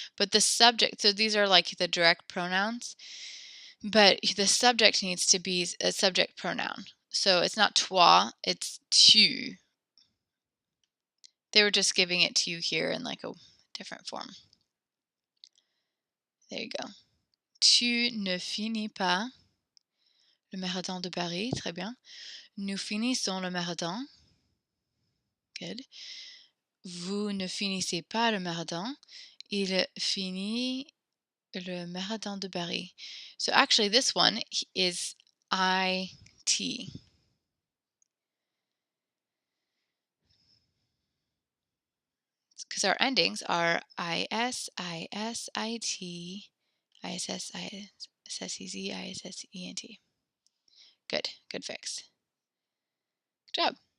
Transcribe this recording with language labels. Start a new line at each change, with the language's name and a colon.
English: But the subject, so these are like the direct pronouns, but the subject needs to be a subject pronoun. So it's not toi, it's tu. They were just giving it to you here in like a different form. There you go.
French: Tu ne finis pas le marathon de Paris. Très bien. Nous finissons le marathon. Good. Vous ne finissez pas le marathon. Il finit le marathon de Paris.
English: So actually this one is IT. Because our endings are IS, IS, IT, ISS, ISSEZ, ISSENT. Good fix. Good job.